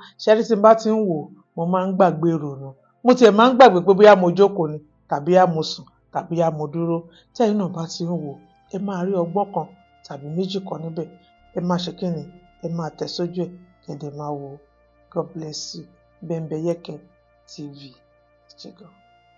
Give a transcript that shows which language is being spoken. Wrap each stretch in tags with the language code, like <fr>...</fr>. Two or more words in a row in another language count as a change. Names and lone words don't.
<yo>Ṣẹ́rí tí n bá ti ń wò mo máa ń gbàgbé ìrònú. Mo tiẹ̀ máa ń gbàgbé pé bóyá mo jókòó ni tàbí á mo sùn tàbí á mo dúró. Tí ẹ̀yin náà bá ti ń wò ẹ máa rí ọgbọ́n kan tàbí méjì kan níbẹ̀. Ẹ máa ṣe kíni? Ẹ máa tẹ̀ sójú ẹ̀ kẹ̀dẹ̀ máa wò ó.</yo> <en>God bless you.</en> <yo>BEMBEYEKE TV. Ẹ ṣé gan.</yo>